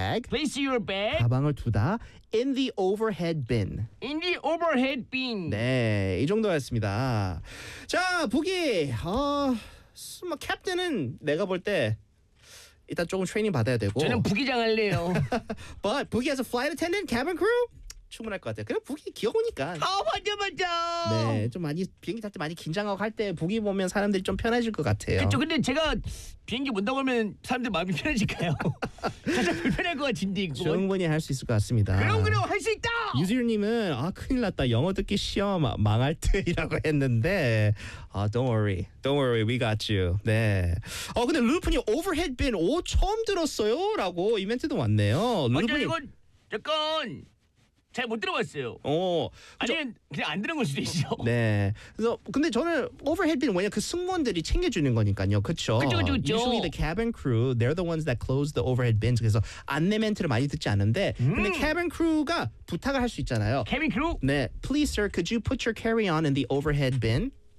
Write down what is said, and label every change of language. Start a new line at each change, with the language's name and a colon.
English: Place your bag.
Korean: 가방을 두다.
English: In the overhead bin. In the overhead bin.
Korean: 네, 이 정도였습니다. 자, 부기. 뭐 캡틴은 내가 볼 때 일단 조금 트레이닝 받아야 되고. 저는 부기장 할래요.
English: But 부기 as a flight attendant, cabin crew?
Korean: 충분할 것 같아요. 그냥 부기 귀여우니까. 맞아. 네, 좀 많이 비행기 탈 때 많이 긴장하고 할 때 부기 보면 사람들이 좀 편해질 것 같아요. 그렇죠. 근데 제가 비행기 문다고 하면 사람들 마음이 편해질까요? 가장 불편할 것 같은데 이거. 충분히 할 수 있을 것 같습니다. 그럼 할 수 있다. 유지윤님은 큰일 났다. 영어 듣기 시험 망할 듯이라고 했는데
English: Don't worry. We got you.
Korean: 네. 근데 루프님 overhead bin 처음 들었어요? 라고 이벤트도 왔네요. 루프님. 맞아, 이건 잠깐 잘 못 들어봤어요. 아니면 그냥 안 들은 걸 수도 있어. 네. 그래서 근데 저는 overhead bin 왜냐 그 승무원들이 챙겨주는 거니까요. 그렇죠.
English: Usually the cabin crew, they're the ones that close the overhead bins.
Korean: 그래서 안내 멘트를 많이 듣지 않는데, 근데 cabin crew가 부탁을 할 수 있잖아요.
English: Cabin crew?
Korean: 네.
English: Please, sir, could you put your carry-on in the overhead bin?